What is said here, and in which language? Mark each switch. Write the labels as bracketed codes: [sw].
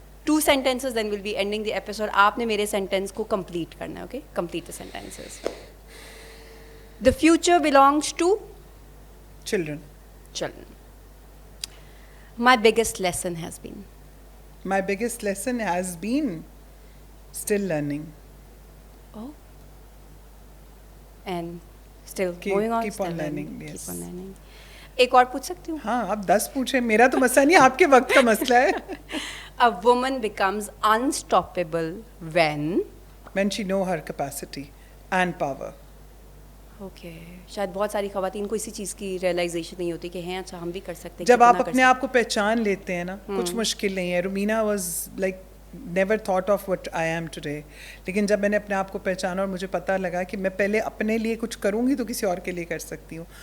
[en] 2 sentences then we'll be ending the episode. [ur] آپ نے میرے sentence کو complete کرنا ہے. [en] Okay, complete the sentences. The future belongs to children. My biggest lesson has been? My biggest lesson has been still learning. Oh. And still going on? Keep on learning, yes. Keep on learning. [ur] ایک اور پوچھ سکتی ہوں؟ ہاں, اب 10 پوچھیں, میرا تو مسئلہ نہیں, آپ کے وقت کا مسئلہ ہے. [en] A woman becomes unstoppable when she know her capacity and power. [ur] Okay, شاید بہت ساری خواتین کو اسی چیز کی ریئلائزیشن نہیں ہوتی کہ ہیں اچھا ہم بھی کر سکتے ہیں. جب آپ اپنے آپ کو پہچان لیتے ہیں نا, کچھ مشکل نہیں ہے. رومینا [en] was like never thought of what I am today, [ur] لیکن جب میں نے اپنے آپ کو پہچانا اور مجھے پتہ لگا کہ میں پہلے اپنے لیے کچھ کروں گی تو کسی اور کے لیے کر سکتی ہوں.